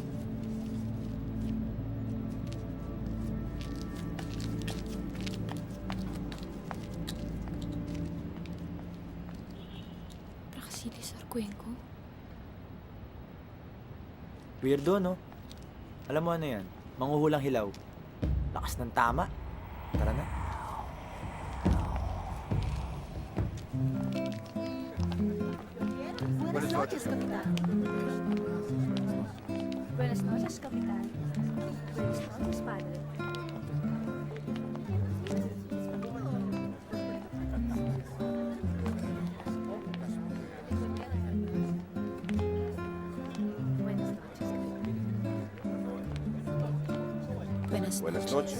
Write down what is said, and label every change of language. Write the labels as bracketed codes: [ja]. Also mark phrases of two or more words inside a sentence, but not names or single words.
[tl] Praxedis Arcuenco? Weirdo, no? Alam mo ano yan? Manghuhulang hilaw. Lakas ng tama. Tara na. [es] Buenas noches, Capitán. Buenas noches, Capitán. Buenas noches, Padre. Buenas noches.